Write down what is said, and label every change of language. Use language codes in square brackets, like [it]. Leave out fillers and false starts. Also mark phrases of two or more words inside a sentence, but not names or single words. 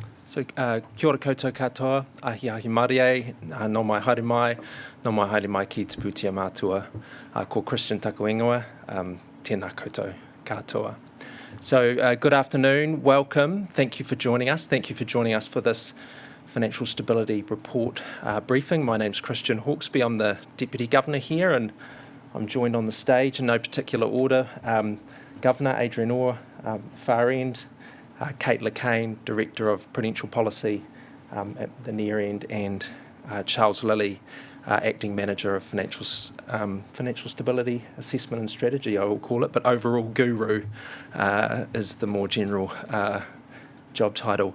[mi] Kia ora koutou katoa, ahi marie, no mai haere mai ki te pūtea mātua. Ko Christian taku ingoa, tēnā koutou katoa. [en] So good afternoon, welcome, thank you for joining us. Thank you for joining us for this Financial Stability Report briefing. My name's Christian Hawkesby, I'm the Deputy Governor here, and I'm joined on the stage in no particular order. Governor Adrian Orr, far end, Kate Lacane, Director of Prudential Policy at the near end, and Charles Lilly, Acting Manager of Financial Stability Assessment and Strategy, I will call it, but overall guru is the more general job title.